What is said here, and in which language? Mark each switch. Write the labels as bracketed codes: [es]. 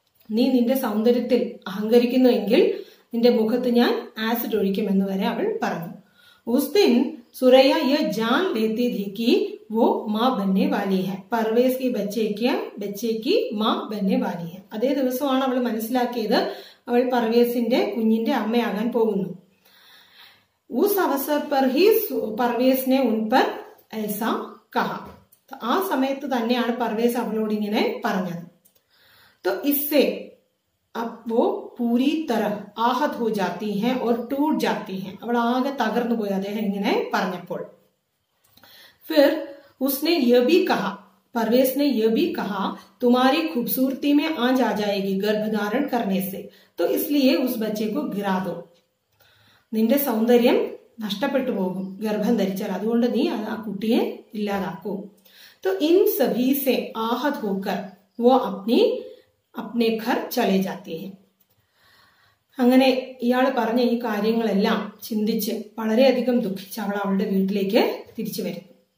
[ml] നീ നിന്റെ സൗന്ദര്യത്തിൽ അഹങ്കരിക്കുന്നുവെങ്കിൽ നിന്റെ മുഖത്ത് ഞാൻ ആസിഡ് ഒഴിക്കുമെന്ന് വരെ അവൾ പറഞ്ഞു. [hi] उस दिन सुरैया यह जान लेती थी कि वो माँ बनने वाली है. परवेज की बच्चे की माँ बनने वाली है. [ml] അതേ ദിവസമാണ് അവൾ മനസ്സിലാക്കിയത് അവൾ പർവേസിന്റെ കുഞ്ഞിന്റെ അമ്മയാകാൻ പോകുന്നു. [hi] उस अवसर पर ही परवेज ने उन पर ऐसा कहा. [ml] ആ സമയത്ത് തന്നെയാണ് പർവേസ് അവളോട് ഇങ്ങനെ പറഞ്ഞത്. [hi] तो इससे अब वो पूरी तरह आहत हो जाती हैं और टूट जाती हैं. [ml] അവൾ ആകെ തകർന്നു പോയി അദ്ദേഹം ഇങ്ങനെ പറഞ്ഞപ്പോൾ. [hi] फिर उसने यह भी कहा, परवेज ने यह भी कहा, तुम्हारी खूबसूरती में आंच आ जाएगी गर्भधारण करने से, तो इसलिए उस बच्चे को गिरा दो. [ml] നിന്റെ സൗന്ദര്യം നഷ്ടപ്പെട്ടു പോകും ഗർഭം ധരിച്ചാൽ, അതുകൊണ്ട് നീ ആ കുട്ടിയെ ഇല്ലാതാക്കൂ. [hi] तो इन सभी से आहत होकर वो अपने घर चले जाते हैं. [ml] അങ്ങനെ ഇയാൾ പറഞ്ഞ ഈ കാര്യങ്ങളെല്ലാം ചിന്തിച്ച് വളരെയധികം ദുഃഖിച്ച് അവൾ അവളുടെ വീട്ടിലേക്ക് തിരിച്ചു വരുന്നു.